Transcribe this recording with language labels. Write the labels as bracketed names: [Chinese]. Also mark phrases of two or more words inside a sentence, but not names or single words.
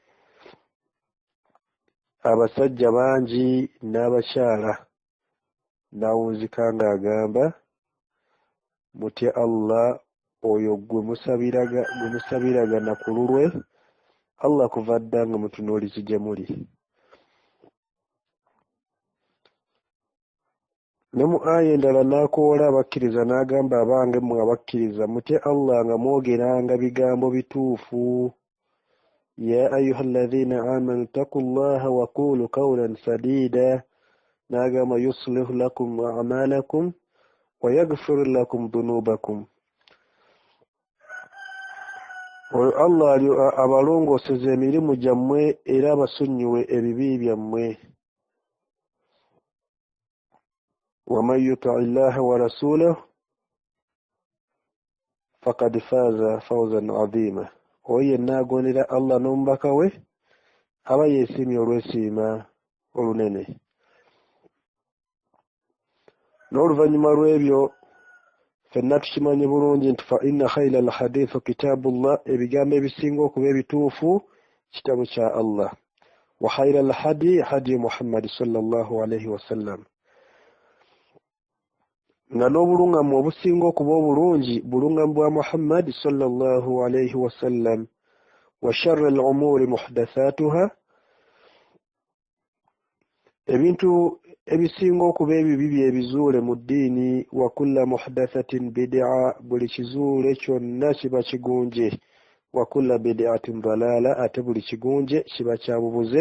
[Ganda] abasajja bangi n'abakyala, n'awunzika ng'agamba mutye Allah oyo gwe musabiragana ku lulwe, Allah kuva dda nga mutunuulizi gye muli. Ne mu aya endala n'akoola abakkiriza n'agamba abange mmwe abakkiriza mutye Allah nga mwogeranga bigambo bituufu. [Arabic] يا أيها الذين آمنوا اتقوا الله وقولوا قولا سديدا, n'agamba يصلح لكم أعمالكم ويغفر لكم ذنوبكم. [Ganda] Oyo Allah abalongooseza emirimu gyammwe era abasonyiwe ebibi byammwe. [Arabic] ومن يطع الله ورسوله فقد فاز فوزا عظيما. [Ganda] Oyo yenna agondera Allah n'omubaka we aba yeesiimye olwesiima olunene. N'oluvannyuma lw'ebyo ffenna tukimanyi bulungi nti [Arabic] فإن خير الحديث كتاب الله, [Ganda] ebigambo ebisinga okuba ebituufu kitabu kya Allah. [Arabic] وخير الهدي هدي محمد صلى الله عليه وسلم, [Ganda] nga n'obuluŋŋamu obusinga okuba obulungi buluŋŋamu bwa Muhammad [Arabic] صلى الله عليه وسلم. وشر الأمور محدثاتها, [Ganda] ebintu ebisinga okuba ebibi byebizuule mu ddiini. [Arabic] وكل محدثة بدعة, [Ganda] buli kizuule kyonna kiba kigunje. [Arabic] وكل بدعة ضلالة, [Ganda] ate buli kigunje kiba kyabubuze.